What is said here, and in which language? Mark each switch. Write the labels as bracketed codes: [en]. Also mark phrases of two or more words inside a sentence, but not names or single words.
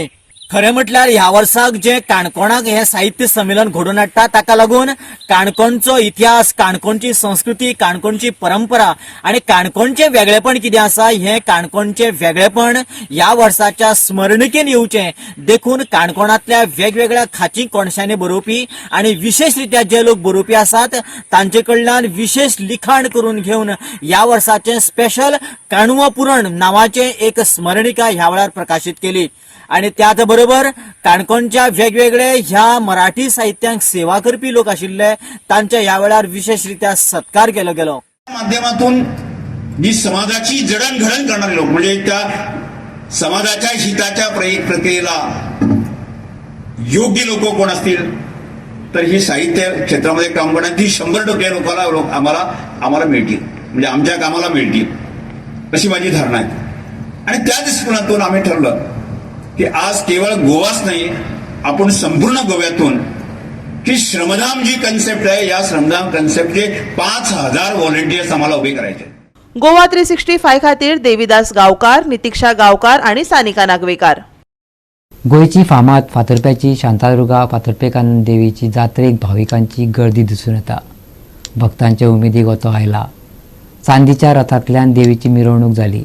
[kok] खरें म्हटल्यार ह्या वर्साक जे काणकोणाक हे साहित्य संमेलन घडोवन हाडटा ताका लागून काणकोणचो इतिहास, काणकोणची संस्कृती, काणकोणची परंपरा आणि काणकोणचे वेगळेपण कितें आसा हे काणकोणचे वेगळेपण ह्या वर्साच्या स्मरणिकेन येवचें देखून काणकोणांतल्या वेगवेगळ्या खाची कोणशांनी बरोवपी आणि विशेष रित्या जे लोक बरोवपी आसात तांचे कडल्यान विशेष लिखाण करून घेवन ह्या वर्साचे स्पेशल काणुआ पुरण नावाचे एक स्मरणिका ह्या वेळार प्रकाशीत केली. आणि त्याच बरोबर काणकोणच्या वेगवेगळे ह्या मराठी साहित्यांक सेवा करपी लोक आशिल्ले तांच्या ह्या वेळार विशेष रित्या सत्कार केलो गेलो. [mr] माध्यमातून जी समाजाची जडणघडण करणारे लोक म्हणजे त्या समाजाच्या हिताच्या प्रक्रियेला योग्य लोक कोण असतील तर ही साहित्य क्षेत्रामध्ये काम करण्याची 100% लोकांना आम्हाला मिळतील, म्हणजे आमच्या कामाला मिळतील अशी माझी धारणा आहे. आणि त्या दृष्टिकोनातून आम्ही ठरलं की आज केवळ गोवाच नाही, आपण संपूर्ण गोव्यातून की श्रमदान जी कन्सेप्ट आहे या श्रमदान कन्सेप्टचे 5000 व्हॉलेंटियर्स आम्हाला उभे करायचे. [kok] गोवा 365 खातीर देविदास गावकार, नितिक्षा गावकार आणि सानिका नागवेकार. गोयची फामाद फातर्प्याची शांतादुर्गा फातर्पेकानंद देवीची जात्रेक भाविकांची गर्दी दिसून येता. भक्तांच्या उमेदीक ओतो आयला. चांदीच्या रथांतल्यान देवीची मिरवणूक जाली.